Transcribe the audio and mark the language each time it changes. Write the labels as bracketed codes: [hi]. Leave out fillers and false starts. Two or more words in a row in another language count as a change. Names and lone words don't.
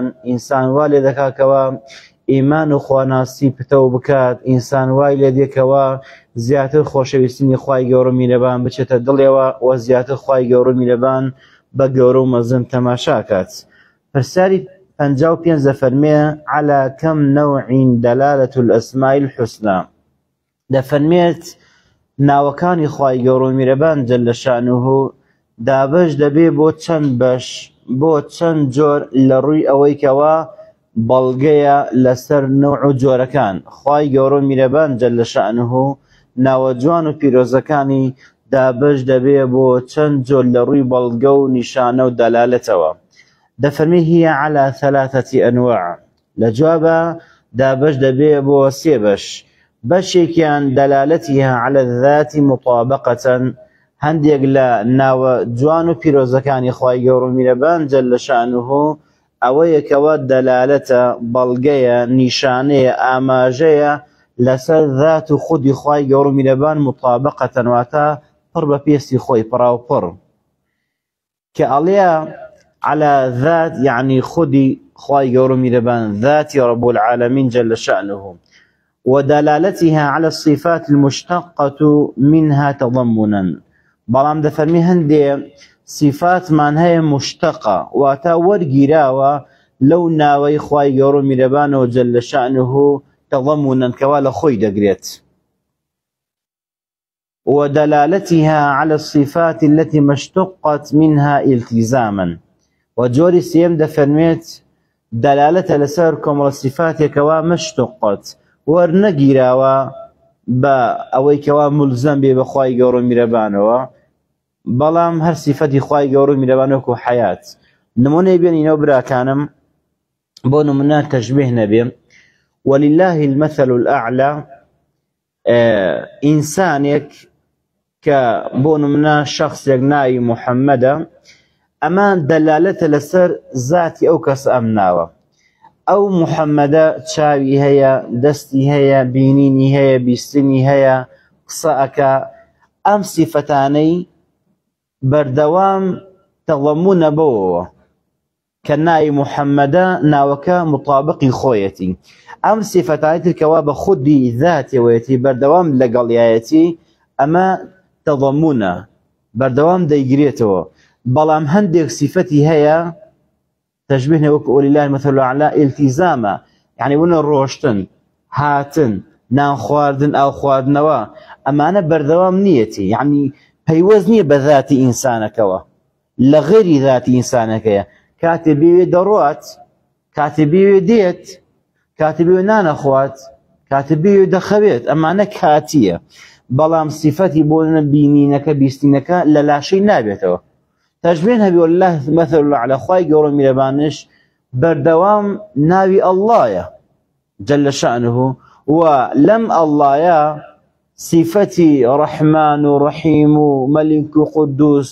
[ckb] ئینسان وا لێ دەکاکەوە ئیمان و خواناسی پتەو بکات، ئینسان وای لێ دێکەوە زیاتر خۆشەویستنی خوای گەورە و میرەبان بچێتە دڵێەوە و زیاتر خوای گەورە و میرەبان بە گەورە و مەزن تەماشا کات. پرسیاری 55 دەفەرمێ [ar] على كم نوع دلالة الأسماء الحسنى. [ckb] دەفەرمێت ناوەکانی خوای گەورە و میرەبان [ar] جەلە شەئنوهو [ckb] دابەش دەبێ بۆ چەند بەش، بۆ چەند جۆر لە ڕووی ئەوەی کەوا بەڵگەیە لەسەر نەوع و جۆرەکان. خوای گەورە و میرەبان [ar] جەلە شەئنوهو [ckb] ناوە جوان و پیرۆزەکانی دابەش دەبێ بۆ چەند جۆر لە ڕووی بەڵگە و نیشانە و دەلالەتەوە. [ar] دەفەرمێ هي على 3 أنواع. [ckb] لە جوابە دابەش دەبێ بۆ 3 بەش. [ar] بەشێکیان دەلالەتیها على الذات مطابقة، [ckb] هەندێک لە ناوە جوان و پیرۆزەکانی خوای گەورە و میرەبان [ar] جەلە شەئنوهو [ckb] ئەوەیەکەوە دەلالەتە، بەڵگەیە، نیشانەیە، ئاماژەیە لەسەر ذات و خودی خوای گەورە و میرەبان مطابقەتەن، واتە پڕ بە پێستی خۆی پڕاوپڕ. کە ئەڵێ [ar] على ذات يعني [ckb] خودی خوای گەورە و میرەبان، ذاتی [ar] رب العالمین جەلە شەئنوهو. ودلالتها على الصفات المشتقة منها تضمنا. [ckb] بەڵام دەفەرمی هەندێ صفاتمان هەیە مشتەقە، واتە وەرگیراوە لەو ناوەی خوای گەورە و میرەبانەوە [ar] جەلە شەئنوهو تضمنا [ckb] کەوا لە خۆی دەگرێت. [ar] ودلالتها على الصفات التي ما اشتقت منها التزاما. [ckb] وجۆری سێم دەفەرمێت دەلالەتە لەسەر کۆمەڵە صفاتێکەوە مەشتقت وەرنەگیراوە بە ئەوەی کەوا ملزەم بێ بە خوای گەورە و میرەبانەوە، بەڵام هەر صفەتی خوای گەورە و میرەبان وەکو حەیات. نمونەی بێنینەوە براکانم، بۆ نمونە تەشبیه نەبێ. [ar] ولله المثل الأعلى. [ckb] ئینسانێک کە بۆ نمونە شخصێک ناوی محەممەدە، ئەمان دەلالەتە لەسەر ذاتی ئەو کەس ئەم ناوە. ئەو محەممەدە چاوی هەیە، دەستی هەیە، بینینی هەیە، بیستنی هەیە، قسە ئەکا. ئەم سیفەتانەی بەردەوام تەڵەمونە بەوەوە کە ناوی محەممەدە ناوەکە مطابقی خۆیەتی. ئەم سیفەتانی ترکەوە بە خودی ذاتیەوەیەتی بەردەوام لەگەڵیایەتی، ئەمە تەضەمونە، بەردەوام دەیگرێتەوە. بەڵام هەندێک سیفەتی هەیە تەشبیه وەکو [ar] ولله المثل الأعلى [ckb] التزامە، یعنی ونە ڕۆشتن، هاتن، نان خواردن، ئاو خواردنەوە، ئەمانە بەردەوام نیەتی، یعنی پەیوەست نییە بە ذاتی ئینسانەکەوە، لە غێری ذاتی ئینسانەکەیە. کاتێ بێوێ دەڕوات، کاتێ بێوێ دێت، کاتبی و نانەخوات کاتبی و دەخەوێت ئەمانە کاتیە بەڵام سیفەتی بۆ بینینەکە بیستینەکە لە لاشەی نابێتەوە تەجبێن هەبی [ar] والله مەثل الأعلى [ckb] خوای گەورە میرەبانش بەردەوام ناوی ئەڵڵایە [ar] جل شأنه [ckb] و لەم ئەڵڵایە صفەتی ڕەحمان و ڕەحیم و مەلیک و قودوس